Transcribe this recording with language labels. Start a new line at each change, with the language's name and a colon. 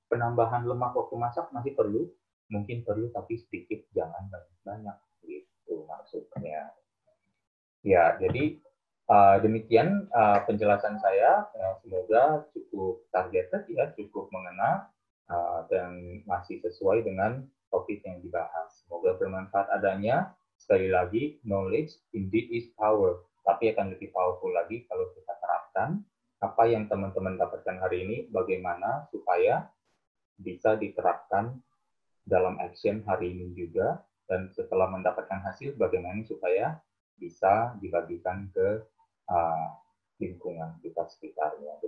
Indonesian: Penambahan lemak waktu masak masih perlu. Mungkin perlu tapi sedikit, jangan banyak-banyak. Gitu maksudnya. Ya, jadi demikian penjelasan saya. Semoga cukup targeted ya, cukup mengena dan masih sesuai dengan topik yang dibahas. Semoga bermanfaat adanya. Sekali lagi,
English: knowledge indeed is power.
Indonesian: Tapi akan lebih powerful lagi kalau kita terapkan apa yang teman-teman dapatkan hari ini, bagaimana supaya bisa diterapkan dalam action hari ini juga, dan setelah mendapatkan hasil, bagaimana supaya bisa dibagikan ke lingkungan kita sekitarnya.